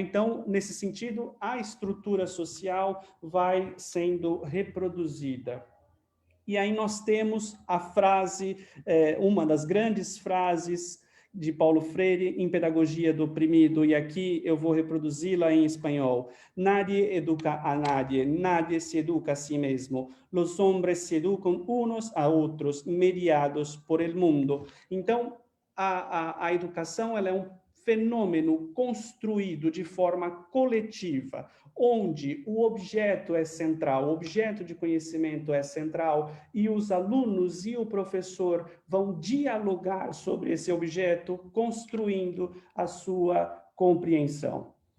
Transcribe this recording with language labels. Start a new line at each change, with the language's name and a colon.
Portuguese: Então, nesse sentido, a estrutura social vai sendo reproduzida. E aí nós temos a frase, uma das grandes frases de Paulo Freire em Pedagogia do Oprimido, e aqui eu vou reproduzi-la em espanhol.
Spanish: Nadie educa a nadie, nadie se educa a si mesmo. Los hombres se educan unos a otros, mediados por el mundo.
Portuguese: Então, a educação ela é um fenômeno construído de forma coletiva, onde o objeto é central, o objeto de conhecimento é central, e os alunos e o professor vão dialogar sobre esse objeto, construindo a sua compreensão.